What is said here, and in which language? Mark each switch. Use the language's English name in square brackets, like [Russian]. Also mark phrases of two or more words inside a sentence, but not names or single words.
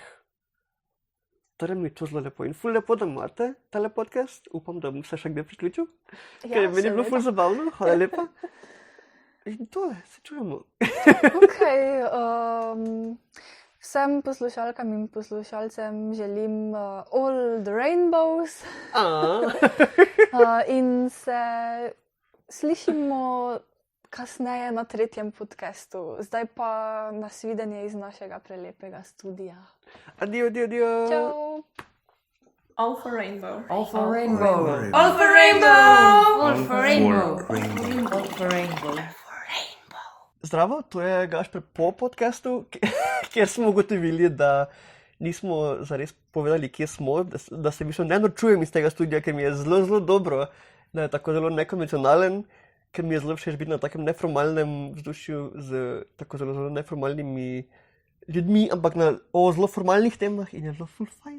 [Slovenian] Torej mi je to zelo lepo in ful lepo, da imate tale podcast. Upam, da bom se še kdaj priključil, ker je meni bilo ful zabavno. Hvala lepa. In tole, se čujemo. Vsem poslušalkam in poslušalcem želim [English] all the rainbows. [Slovenian] In se slišimo kasneje na 3. podcastu. Zdaj pa nasvidenje iz našega prelepega studia. Adio. Čau. [English] All for rainbow. All for rainbow. All for rainbow. All for rainbow. All for rainbow. [Slovenian] Zdravo, to je Gašper po podcastu, kjer smo ugotovili, da nismo zares povedali, kje smo, da se ne norčujem iz tega studia, ker mi je zelo dobro, da je tako zelo nekonvencionalen, ker mi je zelo všeč biti na takem neformalnem vzdušju z tako zelo neformalnimi ljudmi, ampak o zelo formalnih temah in je zelo ful fajn.